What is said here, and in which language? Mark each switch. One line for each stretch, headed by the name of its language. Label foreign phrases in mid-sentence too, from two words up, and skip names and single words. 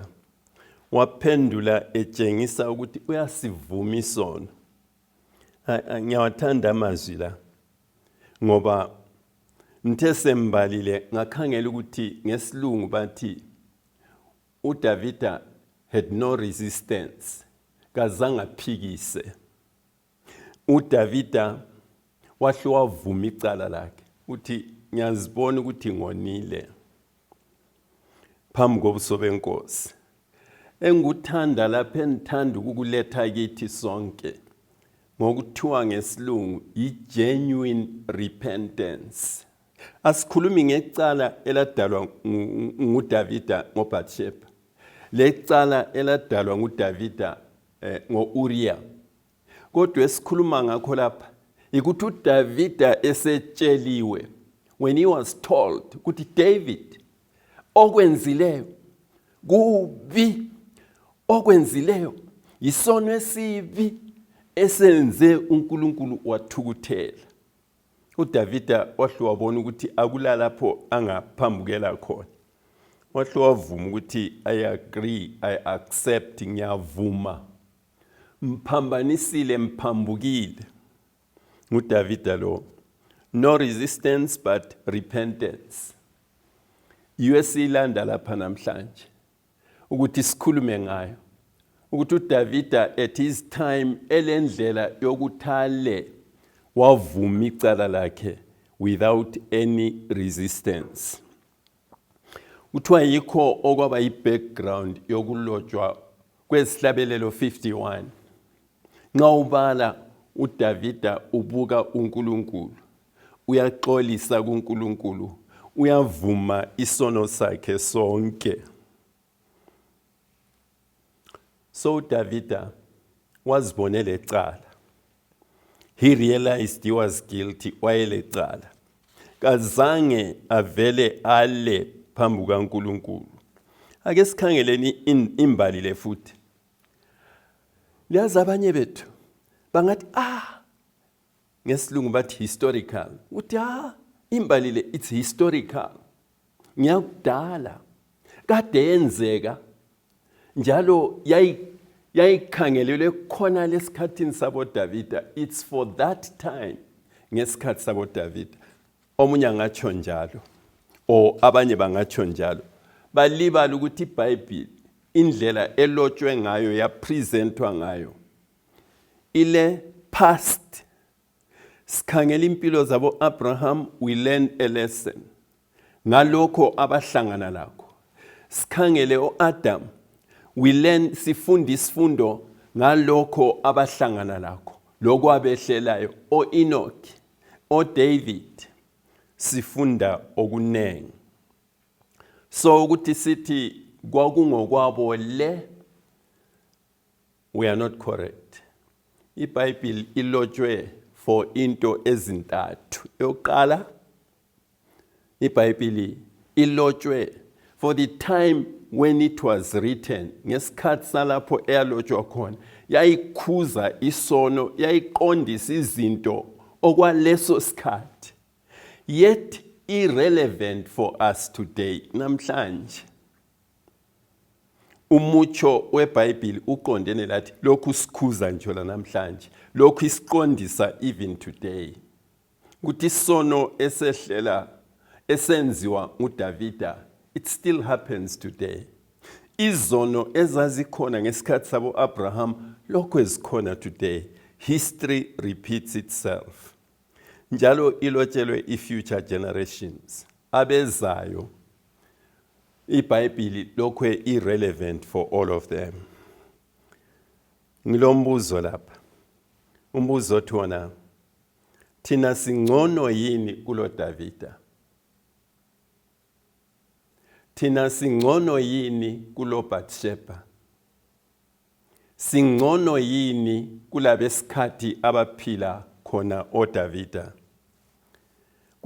North Ndebele: Waphendula etshengisa ukuthi uyasivuma isono. Ngiyawathanda amazwi la ngoba ngithe sembalile ngakhangela ukuthi ngesilungu bathi uDavida
English: had no resistance,
North Ndebele: kazange aphikise. uDavida wahle wavuma icala lakhe uthi ngiyazibona ukuthi ngonile phambi kobuso benkosi. Engikuthanda lapha enithanda ukukuletha kithi sonke ngokuthiwa ngesilungu i-
English: genuine repentance.
North Ndebele: Asikhulumi ngecala eladalwa nguDavida ngoBathsheba, lecala eladalwa nguDavida ngo-Uriya. Kodwa esikhuluma ngakho lapha ikuthi uDavida esetsheliwe,
English: when he was told
North Ndebele: ukuthi David okwenzileyo kubi, okwenzileyo isono esibi esenze uNkulunkulu wathukuthela. uDavida wahle wabona ukuthi akulalapho angaphambukela khona. Wahle wavuma ukuthi
English: I agree, I accept,
North Ndebele: ngiyavuma. Mphambanisile, mphambukile. nguDavida lo.
English: No resistance but repentance.
North Ndebele: Yiwesilanda lapha namhlanje ukuthi sikhulume ngayo. Ukuthi uDavida
English: at his time
North Ndebele: elendlela yokuthale wavuma icala lakhe
English: without any resistance.
North Ndebele: Kuthiwa yikho okwaba yi-background yokulotshwa kwesihlabelelo 51. Nxa ubala uDavida ubuka uNkulunkulu, uyaxolisa kuNkulunkulu, uyavuma isono sakhe sonke. So uDavida wazibonela icala.
English: He realized he was guilty,
North Ndebele: wayelecala. Kazange avele ale phambi kaNkulunkulu. Ake sikhangeleni imbali le futhi. Liyazi abanye bethu bangathi ngesilungu bathi historical. Uthi imbali le
English: it's historical.
North Ndebele: Ngiyakudala kade yenzeka njalo yayikhangelelwe khona lesikhathini sabo Davida.
English: It's for that time.
North Ndebele: Ngesikhathi sabo Davida. Omunye angatsho njalo o abanye bangatsho njalo. Balibala ukuthi iBhayibheli indlela elotshwe ngayo yapresentwa ngayo ile past. Sikhangela impilo zabo Abraham,
English: we learn a lesson
North Ndebele: ngalokho abahlangana lakho. Sikhangele uAdam,
English: we learn,
North Ndebele: sifunda isifundo ngalokho abahlangana lakho, lokho abehlelayo. Enoch, David, sifunda okunengi. So ukuthi sithi kwakungokwabo le,
English: we are not correct.
North Ndebele: iBhayibheli ilotshwe for into ezintathu. Yokuqala, iBhayibheli ilotshwe
English: for the time when it was written.
North Ndebele: Ngesikhathi salapho eyalotshwa khona yayikhuza isono, yayiqondisa izinto okwaleso sikhathi,
English: yet irrelevant for us today.
North Ndebele: Namhlanje umutsho weBhayibheli uqondene lathi lokhu sikhuza nje la namhlanje, lokhu isiqondisa
English: even today.
North Ndebele: Ukuthi isono esehlela esenziwa nguDavida,
English: it still happens today.
North Ndebele: Izono ezazikhona ngesikhathi sabo Abraham lokho ezikhona today.
English: History repeats itself.
North Ndebele: Njalo ilotshelwe i-
English: future generations.
North Ndebele: Abezayo iBhayibheli lokho
English: irrelevant for all of them.
North Ndebele: Ngilombuzo lapha. Umbuzo othona, thina singcono yini kulo Davida? Thina singcono yini kulo Bathsheba? Singcono yini kulabesikhathi abaphila khona oDavida?